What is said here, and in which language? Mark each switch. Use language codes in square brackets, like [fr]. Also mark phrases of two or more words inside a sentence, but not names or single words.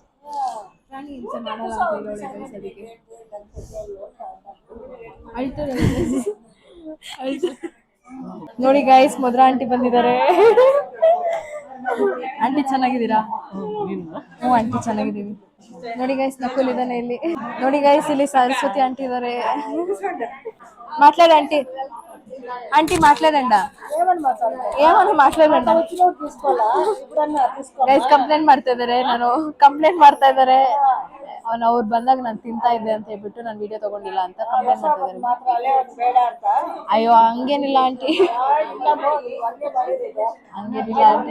[kn] ನೋಡಿ ಗೈಸ್, ಮಧುರ ಆಂಟಿ ಬಂದಿದ್ದಾರೆ. ಆಂಟಿ ಚೆನ್ನಾಗಿದ್ದೀರಾ? ಹ್ಞೂ ಆಂಟಿ ಚೆನ್ನಾಗಿದ್ದೀವಿ. ನೋಡಿ ಗೈಸ್, ನಕುಲ್ ಇದ್ದಾನೆ ಇಲ್ಲಿ. ನೋಡಿ ಗೈಸ್, ಇಲ್ಲಿ ಸರಸ್ವತಿ ಆಂಟಿ ಇದ್ದಾರೆ. [te] మాట్లాడ ఆంటీ ఆంటీ మాట్లాడండి ఏమన్నా మాట్లాడండి [kn] ಗೈಸ್ ಕಂಪ್ಲೇಂಟ್ ಮಾಡ್ತಾ ಇದಾರೆ, ನಾನು ಕಂಪ್ಲೇಂಟ್ ಮಾಡ್ತಾ ಇದಾರೆ. ಅವ್ರು ಬಂದಾಗ ನಾನು ತಿಂತಾ ಇದ್ದೆ ಅಂತ ಹೇಳ್ಬಿಟ್ಟು ನಾನು ವಿಡಿಯೋ ತಗೊಂಡಿಲ್ಲ ಅಂತ ಕಂಪ್ಲೇಂಟ್ ಮಾಡ್ತಾ ಇದ್ದಾರೆ. ಅಯ್ಯೋ ಹಂಗೇನಿಲ್ಲ ಆಂಟಿ, ಹಂಗೇನಿಲ್ಲ ಆಂಟಿ.